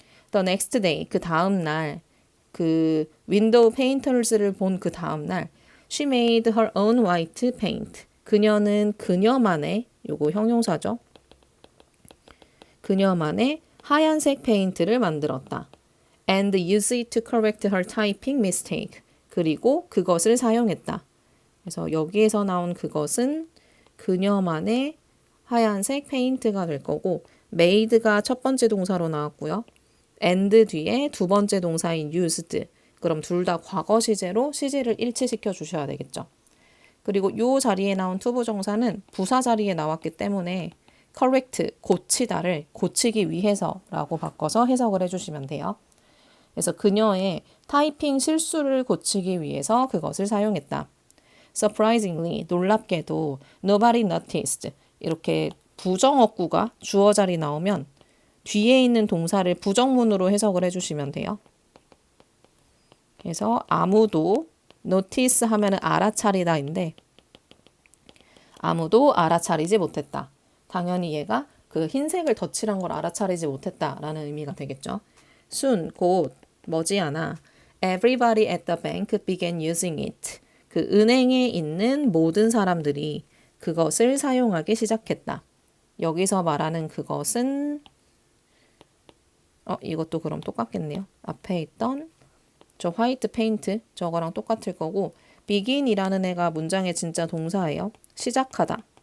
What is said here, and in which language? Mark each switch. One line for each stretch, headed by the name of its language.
English: The next day,
Korean: 그 다음 날, 그 윈도우 페인터스를 본 그 다음 날,
English: she made her own white paint.
Korean: 그녀는 그녀만의, 요거 형용사죠. 그녀만의 하얀색 페인트를 만들었다.
English: And used it to correct her typing mistake.
Korean: 그리고 그것을 사용했다. 그래서 여기에서 나온 그것은 그녀만의 하얀색 페인트가 될 거고 made가 첫 번째 동사로 나왔고요. and 뒤에 두 번째 동사인 used. 그럼 둘 다 과거 시제로 시제를 일치시켜 주셔야 되겠죠. 그리고 요 자리에 나온 투부정사는 부사 자리에 나왔기 때문에 correct, 고치다를 고치기 위해서라고 바꿔서 해석을 해주시면 돼요. 그래서 그녀의 타이핑 실수를 고치기 위해서 그것을 사용했다.
English: Surprisingly,
Korean: 놀랍게도
English: nobody noticed.
Korean: 이렇게 부정어구가 주어 자리 나오면 뒤에 있는 동사를 부정문으로 해석을 해주시면 돼요. 그래서 아무도 notice 하면은 알아차리다인데 아무도 알아차리지 못했다. 당연히 얘가 그 흰색을 덧칠한 걸 알아차리지 못했다라는 의미가 되겠죠.
English: soon,
Korean: 곧, 머지않아
English: everybody at the bank began using it.
Korean: 그 은행에 있는 모든 사람들이 그것을 사용하기 시작했다. 여기서 말하는 그것은 이것도 그럼 똑같겠네요. 앞에 있던 저 화이트 페인트 저거랑 똑같을 거고 begin이라는 애가 문장의 진짜 동사예요. 시작하다.